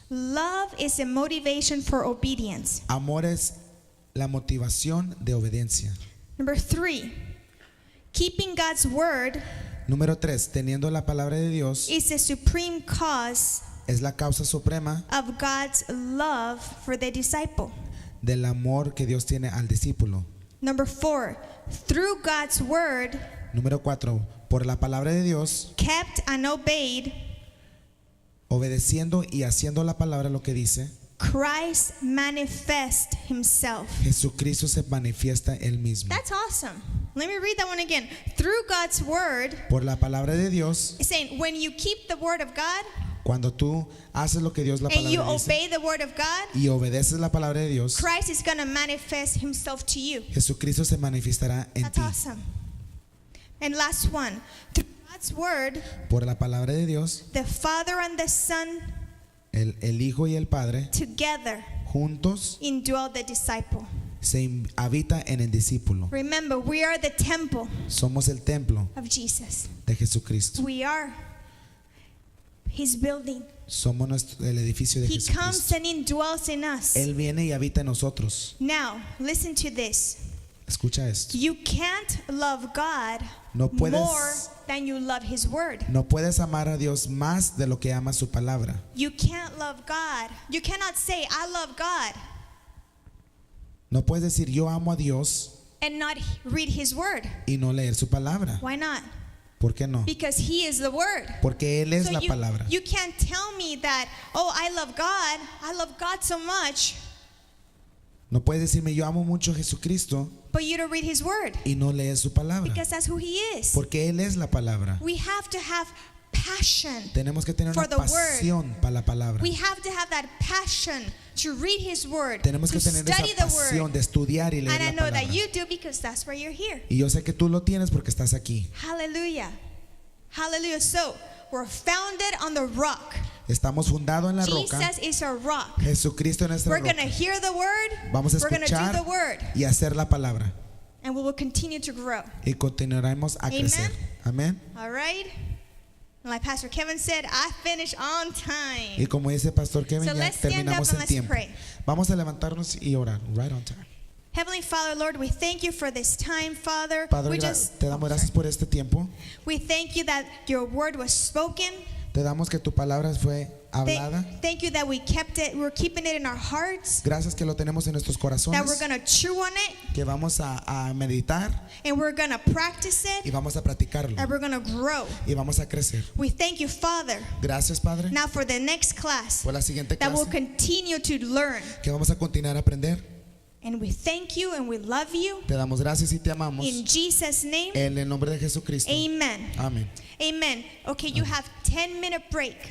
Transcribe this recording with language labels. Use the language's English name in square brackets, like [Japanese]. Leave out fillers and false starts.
[English] Love is a motivation for obedience. [Spanish] Amor es la motivación de obediencia. [English] Number 3, keeping God's word [Spanish] Número 3, teniendo la palabra de Dios [English] is the supreme cause [Spanish] es la causa suprema [English] of God's love for the disciple. [Spanish] del amor que Dios tiene al discípulo. [English] Number 4, through God's word, [Spanish] Número 4, por la palabra de Dios, [English] kept and obeyed, [Spanish] obedeciendo y haciendo la palabra lo que dice, [English] Christ manifests himself. [Spanish] Jesucristo se manifiesta él mismo. [English] That's awesome. Let me read that one again. Through God's word, [Spanish] Por la palabra de Dios, [English] it's saying when you keep the word of God [Spanish] cuando tú haces lo que Dios la [English] and you [Spanish] palabra dice [English] obey the word of God, [Spanish] y obedeces la palabra de Dios, [English] Christ is going to manifest himself to you. [Spanish] Jesucristo se manifestará en [English] That's [Spanish] ti. [English] awesome. And last one. Through God's word, [Spanish] Por la palabra de Dios, [English] the Father and the Son [Spanish] el Hijo y el Padre [English] together [Spanish] juntos [English] indwell the disciple. [Spanish] se habita en el discípulo. [English] Remember, we are the temple [Spanish] Somos el templo [English] of Jesus. [Spanish] de Jesucristo. [English] We are his building. [Spanish] Somos el edificio de [English] He comes [Spanish] Jesucristo. [English] and indwells in us. [Spanish] Él viene y habita en nosotros. [English] Now, listen to this. [Spanish] Escucha esto. [English] You can't love God [Spanish] No puedes- [English] more than you love his word. [Spanish] No puedes amar a Dios más de lo que amas su palabra. [English] You can't love God. You cannot say, I love God, [Spanish] No puedes decir yo amo a Dios [English] and not read his word. [Spanish] y no leer su palabra. [English] Why not? [Spanish] ¿Por qué no? [English] Because he is the word. [Spanish] Porque Él es [English] So [Spanish] la palabra. [English] you can't tell me that, oh, I love God so much, [Spanish] No puedes decirme yo amo mucho a Jesucristo [English] but you don't read his word. [Spanish] y no lees su palabra. [English] Because that's who he is. [Spanish] Porque Él es la palabra. [English] We have to have passion. [Spanish] Tenemos que tener [English] For [Spanish] una [English] the word. [Spanish] pasión para la palabra. [English] We have to have that passion to read his word, [Spanish] Tenemos [English] to [Spanish] que tener [English] study [Spanish] esa [English] the word. [Spanish] pasión de estudiar y leer [English] And I [Spanish] la [English] know [Spanish] palabra. [English] that you do because that's why you're here. [Spanish] Y yo sé que tú lo tienes porque estás aquí. [English] Hallelujah. Hallelujah. So, we're founded on the rock. [Spanish] Estamos fundados en la roca. [English] Jesus is our rock. [Spanish] Jesucristo es nuestra [English] We're going to [Spanish] roca. [English] hear the word. [Spanish] Vamos a [English] We're going to do [Spanish] escuchar [English] the word. [Spanish] y hacer la palabra. [English] And we will continue to grow. [Spanish] Y continuaremos a [English] Amen. [Spanish] crecer. Amén. [English] All right? Like Pastor Kevin said, I finish on time. [Spanish] Y como dice Pastor Kevin, [English] So [Spanish] ya [English] let's stand up [Spanish] terminamos [English] and [Spanish] en [English] let's [Spanish] tiempo. [English] pray. [Spanish] Vamos a levantarnos y orar. [English] Right on time. Heavenly Father, Lord, we thank you for this time, Father. [Spanish] Padre, [English] We just, [Spanish] te damos [English] oh, gracias sorry. [Spanish] por este tiempo. [English] We thank you that your word was spoken. [Spanish] Te damos que tu palabra fue hablada. [English] Thank you that we kept it. We're keeping it in our hearts. [Spanish] Gracias que lo tenemos en nuestros [English] That we're [Spanish] corazones. [English] going to chew on it. [Spanish] Que vamos a meditar [English] And we're going to practice [Spanish] y [English] it. [Spanish] vamos a practicarlo. [English] And we're going to grow. [Spanish] Y vamos a crecer. [English] We thank you, Father, [Spanish] Gracias, Padre, [English] now for the next class [Spanish] por la siguiente [English] that we'll [Spanish] clase [English] continue to learn. [Spanish] que vamos a continuar a aprender. [English] And we thank you and we love you. [Spanish] Te damos gracias y te amamos. [English] In Jesus' name, [Spanish] En el nombre de Jesucristo. [English] amen. [Spanish] Amén. [English] Amen. Okay, you have 10-minute break.